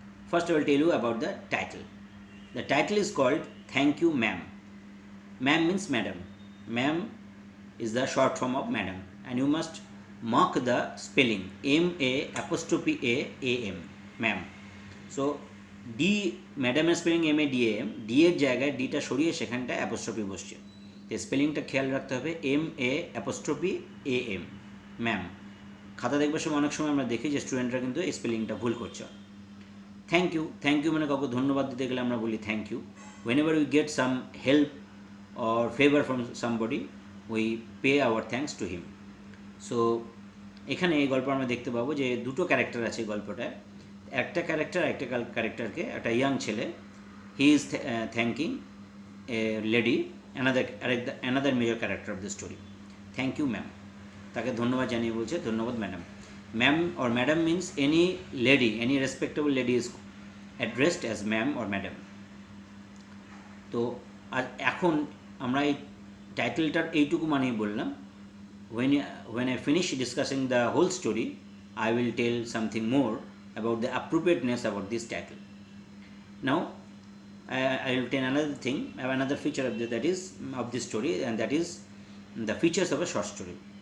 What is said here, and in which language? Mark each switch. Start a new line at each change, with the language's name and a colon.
English: First I will tell you about the title. The title is called Thank You, Ma'am. Ma'am means madam. Ma'am is the short form of madam, and you must mark the spelling M-A''A''am, ma'am.
Bangla: So D madam এর spelling M-A-D-A-M, D এর জায়গায় D টা সরিয়ে সেখানটা apostrophe বসছে। এই স্পেলিংটা খেয়াল রাখতে হবে M-A''A''am, ম্যাম। খাতা দেখবার সময় অনেক সময় আমরা দেখি যে স্টুডেন্টরা কিন্তু এই স্পেলিংটা ভুল করছে। থ্যাংক ইউ মানে কাউকে ধন্যবাদ দিতে গেলে আমরা বলি thank you.
English: whenever we get some help or favor from somebody, we pay our thanks to him.
Bangla: So এখানে এই গল্প আমরা দেখতে পাবো যে দুটো ক্যারেক্টার আছে এই গল্পটায়। একটা ক্যারেক্টারকে একটা ইয়াং ছেলে,
English: He is thanking a lady, another major character of the story. Thank you ma'am,
Bangla: তাকে ধন্যবাদ জানিয়ে বলছে ধন্যবাদ madam.
English: Ma'am or madam means any lady, any respectable lady is addressed as ma'am or madam.
Bangla: তো আর এখন আমরা এই টাইটেলটার এইটুকু মানেই বললাম।
English: when I finish discussing the whole story, I will tell something more about the appropriateness about this title. Now I will tell another thing, another feature of this story, and that is the features of a short story.